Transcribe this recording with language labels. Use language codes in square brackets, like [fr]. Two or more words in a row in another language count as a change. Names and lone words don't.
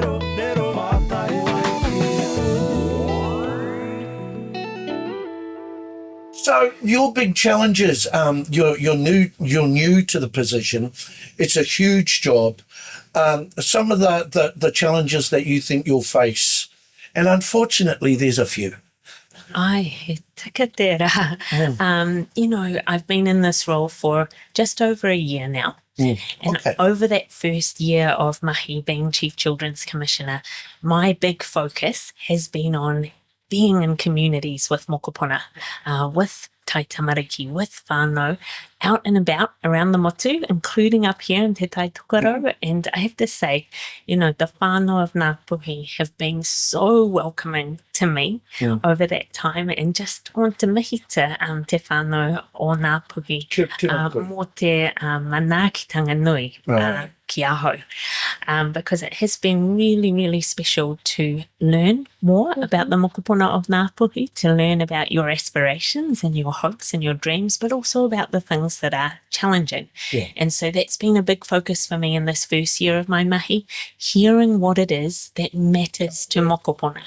[en] So your big challenges, you're new to the position. It's a huge job. Some of the challenges that you think you'll face, and unfortunately, there's a few. [mi] Ai, he tika tērā. [en] You know, I've been in this role for just over a year now. And over that first year of mahi being Chief Children's Commissioner, my big focus has been on being in communities with mokopuna, with [mi] tai tamariki, [en] with whānau, out and about around the motu, including up here in Te Tai Tokerau. And I have to say, you know, the whānau of Ngāpuhi have been so welcoming to me over that time, and just want to [mi] mihi te whānau o Ngāpuhi mō te manaakitanga nui ki aho. [en] Because it has been really, really special to learn more about the mokopuna of Ngāpuhi, to learn about your aspirations and your hopes and your dreams, but also about the things that are challenging. And so that's been a big focus for me in this first year of my mahi, hearing what it is that matters to mokopuna.